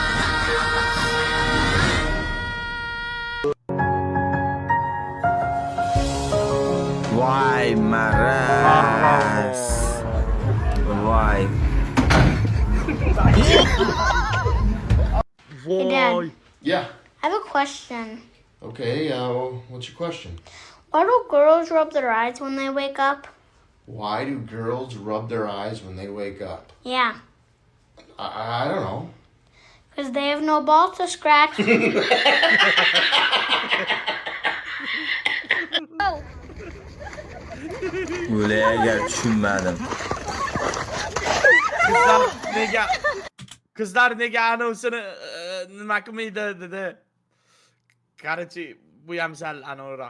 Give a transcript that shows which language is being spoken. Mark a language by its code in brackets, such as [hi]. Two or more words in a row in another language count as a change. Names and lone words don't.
[uz] Voy maraz. Voy. Voy. [en] Yeah. I have a question. Okay, what's your question? Why do girls rub their eyes when they wake up? Why do girls rub their eyes when they wake up? Yeah, I don't know. because they have no balls to scratch. [uz] Ularga tushunmadim. Qizlar nega anovsini nima qilmaydi dedi. Qarachi, bu ham sal anavroq.